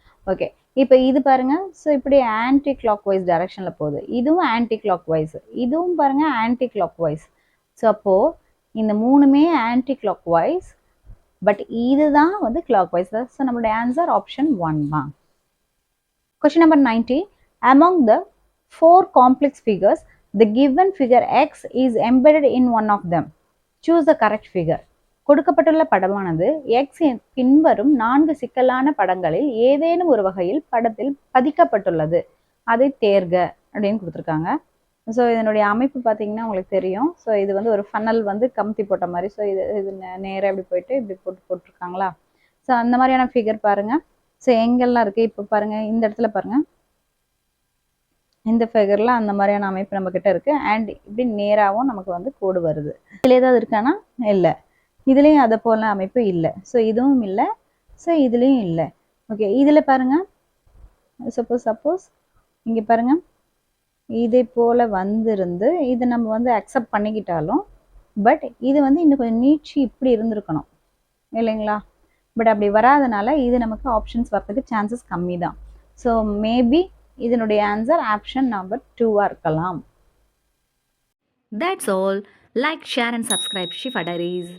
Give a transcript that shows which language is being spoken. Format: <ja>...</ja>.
<ta>Okay, இப்போ இது பாருங்க, ஸோ இப்படி ஆன்டி கிளாக் வைஸ் டைரக்ஷனில் போகுது. இதுவும் ஆன்டி கிளாக் வைஸ், இதுவும் பாருங்க ஆன்டி கிளாக் வைஸ். ஸோ அப்போது இந்த 3மே ஆன்டி கிளாக் வைஸ், பட் இதுதான் வந்து கிளாக் வைஸ். ஸோ நம்மளுடைய ஆன்சர் ஆப்ஷன் 1 தான். Question number 90.</ta> <en>Among the 4 complex figures, the given figure X is embedded in one of them. Choose the correct figure.</en> <ta>கொடுக்கப்பட்டுள்ள படமானது X பின்வரும் 4 சிக்கலான படங்களில் ஏதேனும் ஒரு வகையில் படத்தில் பதிக்கப்பட்டுள்ளது, அதை தேர்க அப்படின்னு கொடுத்துருக்காங்க. ஸோ இதனுடைய அமைப்பு பார்த்தீங்கன்னா உங்களுக்கு தெரியும். ஸோ இது வந்து ஒரு ஃபனல் வந்து கமுத்தி போட்ட மாதிரி. ஸோ இது நேராக இப்படி போயிட்டு இப்படி போட்டிருக்காங்களா. ஸோ அந்த மாதிரியான ஃபிகர் பாருங்க. ஸோ எங்கெல்லாம் இருக்கு இப்போ பாருங்க, இந்த இடத்துல பாருங்க, இந்த ஃபிகர்ல அந்த மாதிரியான அமைப்பு நம்ம கிட்ட இருக்கு. அண்ட் இப்படி நேராகவும் நமக்கு வந்து கோடு வருது. இதில் ஏதாவது இருக்கானா இல்லை. இதுலேயும் அதை போல அமைப்பு இல்லை. ஸோ இதுவும் இல்லை, ஸோ இதுலேயும் இல்லை. ஓகே, இதில் பாருங்கள், சப்போஸ் இங்கே பாருங்கள், இதே போல் வந்திருந்து இதை நம்ம வந்து அக்செப்ட் பண்ணிக்கிட்டாலும் பட் இது வந்து இன்னும் கொஞ்சம் நீட்சி இப்படி இருந்திருக்கணும் இல்லைங்களா? பட் அப்படி வராதனால இது நமக்கு ஆப்ஷன்ஸ் வரதுக்கு சான்சஸ் கம்மி தான். ஸோ மேபி இதனுடைய ஆன்சர் ஆப்ஷன் நம்பர் 2 இருக்கலாம்.</ta> <en>That's all. Like, share and subscribe Shifa Diaries.</en>